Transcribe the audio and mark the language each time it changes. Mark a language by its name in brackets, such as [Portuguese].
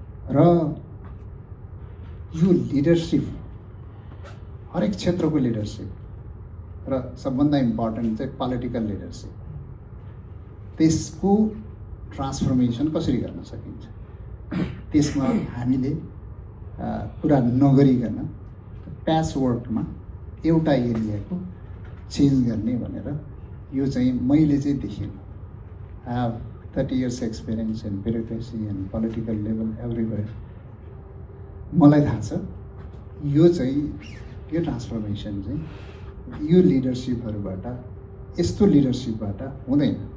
[Nepali] र यो लिडरसिप, हरेक क्षेत्रको लिडरसिप र सबभन्दा इम्पोर्टेन्ट चाहिँ पोलिटिकल लिडरसिप, त्यसको ट्रान्सफर्मेसन कसरी गर्न सकिन्छ त्यसमा हामीले कुरा नगरिकन प्याच वर्कमा एउटा एरियाको चेन्ज गर्ने भनेर यो चाहिँ मैले चाहिँ देखेको। [English] I have 30 years experience in bureaucracy and political level everywhere. [Nepali] मलाई थाहा छ यो चाहिँ यो ट्रान्सफर्मेसन चाहिँ यो लिडरसिपहरूबाट, यस्तो लिडरसिपबाट हुँदैन।